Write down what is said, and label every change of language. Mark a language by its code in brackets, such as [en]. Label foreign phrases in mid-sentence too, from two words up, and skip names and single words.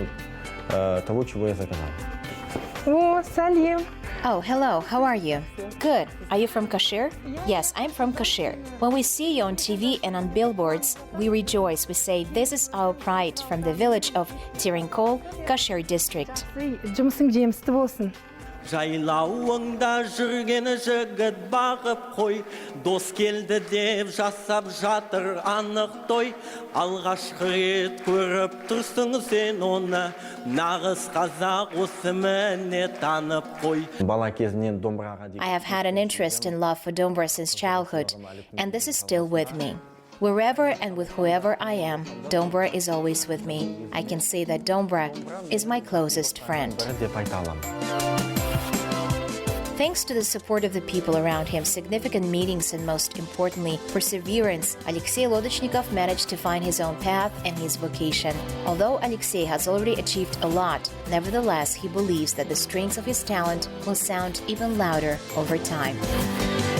[ru] Того, чего я заказал. [kk] О, салем. [en] Oh, hello. How are you? Good. Are you from Qashyr? Yes, I'm from Qashyr. When we see you on TV and on billboards, we rejoice. We say, this is our pride from the village of Tirinkol, Qashyr district. [kk] Жұмысың жемісті болсын. Жайлауыңда жүрген жігіт бағып қой, дос келді деп жасап жатыр анық той. Алғашқы рет көріп тұрсың сен оны, нағыз қазақ осыміне танып қой. Бала кезінен домбыраға [en] I have had an interest in love for dombra since childhood, and this is still with me. Wherever and with whoever I am, dombra is always with me. I can say that dombra is my closest friend. [kk] деп айта аламын. [en] Thanks to the support of the people around him, significant meetings, and most importantly, perseverance, Alexey Lodochnikov managed to find his own path and his vocation. Although Alexei has already achieved a lot, nevertheless, he believes that the strings of his talent will sound even louder over time.